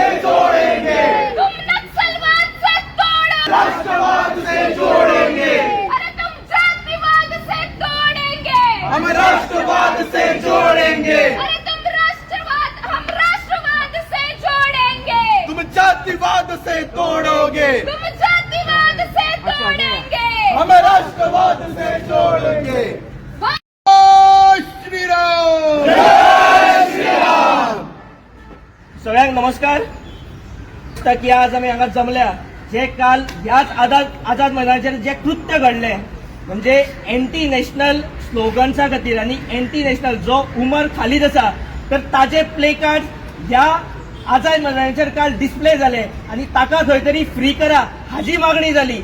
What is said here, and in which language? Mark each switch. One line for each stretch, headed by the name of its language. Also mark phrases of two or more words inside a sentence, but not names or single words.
Hindi: जोड़ेंगे, तुम नक्सलवाद से तोड़ोगे, राष्ट्रवाद से जोड़ेंगे, अरे तुम जातिवाद से तोड़ेंगे, हम राष्ट्रवाद से जोड़ेंगे, अरे हम राष्ट्रवाद से जोड़ेंगे, तुम जातिवाद से तोड़ोगे, तुम जातिवाद से तोड़ेंगे, हम राष्ट्रवाद से जोड़ेंगे.
Konkani: सगळ्यांक नमस्कार. की आज आम्ही हांगा जमल्या जे काल ह्याच आझाद मैदानाचेर जे कृत्य घडले म्हणजे
English: anti national
Konkani: स्लोगन्सा खातीर आणि
English: anti national
Konkani: जो उमर खालीद आसा तर ताजे
English: play card
Konkani: ह्या आझाद मैदानाचेर काल डिस्प्ले झाले आणि ताका खंय तरी फ्री करा हाजी मागणी झाली.